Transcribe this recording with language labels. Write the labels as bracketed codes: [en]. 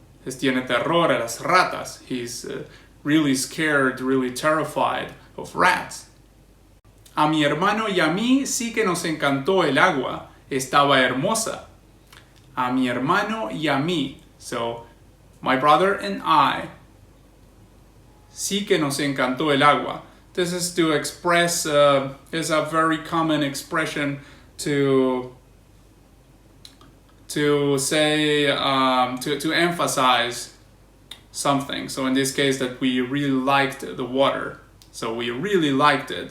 [es] Les tiene terror a las ratas. [en] He's really scared, really terrified of rats. [es] A mi hermano y a mí sí que nos encantó el agua. Estaba hermosa. A mi hermano y a mí. [en] So, my brother and I. [es] Sí que nos encantó el agua. [en] This is to express, is a very common expression to say, to emphasize something. So in this case, that we really liked the water. So we really liked it.